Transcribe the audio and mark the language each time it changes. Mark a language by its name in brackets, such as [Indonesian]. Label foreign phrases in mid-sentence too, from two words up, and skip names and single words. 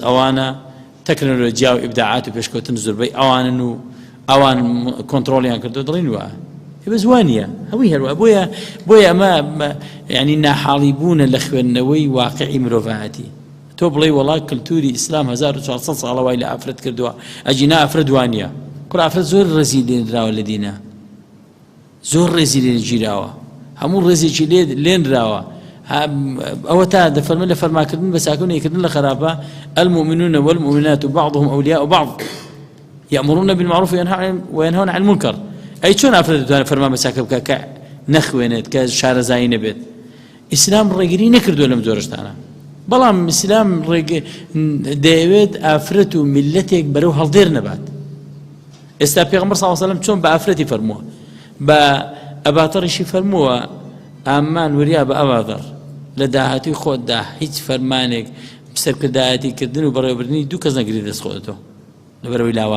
[Central Kurdish] ئەوانە تەکنۆلۆجیا و ئیبداعات و پێشکەوتن زۆربەی ئەوانن و ئەوان کۆنتڕۆڵیان کردو دڵین وایە بەس وانە هەمووی هەروە بۆیە ئەمە یعنی ناحاڵی بوونە لە خوێندنەوەی واقعی مرۆڤایەتی تۆ بڵێ وڵات کلتوری ئیسلام 1400 ساڵە وای لە ئافرەت کردووە ئەجینا ئافرەت وانە کوڕ ئافرەت زۆر ڕێزی لێنراوە لە دینە زۆر ڕێزی لێ گیراوە هەموو ڕێزێکی لێنراوە ئەوە تا دەفەرمە لە فەرماکردن بە چاکەونێکردن لە خراپە [Arabic] المؤمنون والمؤمنات بعضهم أولياء بعض يأمرون بالمعروف وينهون عن المنكر [Central Kurdish] أي چۆن ئافرەت دەتوانێت فەرمان بە چاکە بکات کە نەخوێنێت کە شارەزایی نەبێت ئیسلام ڕێگری نەکردووە لەم جۆرەشتانە بەڵام ئیسلام دەیەوێت ئافرەت و میلەتێک بەرەو هەڵدێر نەبات ئێستا پێغەمبەر [Arabic] صلی الله علیه و سلم [Central Kurdish] چۆن بە ئافرەتی فەرمووە بە ئەباتەڕیشی فەرمووە ئامان وریا بە ئەوادەڕ لە داهاتی خۆتدا هیچ فەرمانێک سەرکردایەتی کردن و بەڕێوەبردننی دوو کەس نەگری دەست خۆتەوە لەبەرەوەی